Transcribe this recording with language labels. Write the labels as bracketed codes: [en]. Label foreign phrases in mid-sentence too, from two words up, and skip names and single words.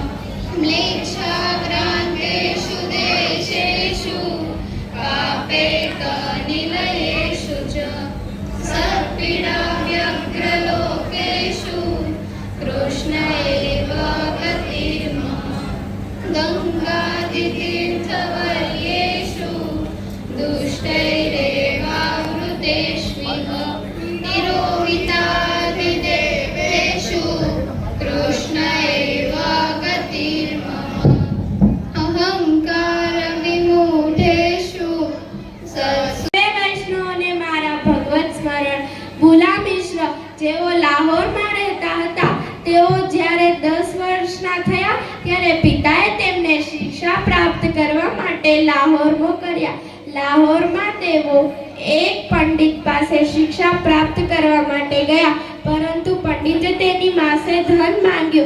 [sa] મ્લેચ્છાક્રાંતેષુ દેશેષુ પાપેતનિલયેષુ ચ સત્પીડા વ્યગ્રલોકેષુ કૃષ્ણ એવ ગતિર્મમ ગંગાदितीर्थवर्येषु दुष्टैरेवावृतेष्विह तिरोहितादिदेवेषु कृष्ण एव गतिर्मम अहङ्कारविमूढेषु [gu] વૈષ્ણવને મારા ભગવત સ્મરણ. ભૂલા મિશ્ર જેઓ લાહોરમાં રહેતા હતા, તેઓ જ્યારે 10 વર્ષના થયા ત્યારે પિતાએ તેમને શિક્ષા પ્રાપ્ત કરવા માટે લાહોર મોકલ્યા. લાહોરમાં તેઓ એક પંડિત પાસે શિક્ષા પ્રાપ્ત કરવા માટે ગયા, પરંતુ પંડિતે તેની પાસે ધન માંગ્યું.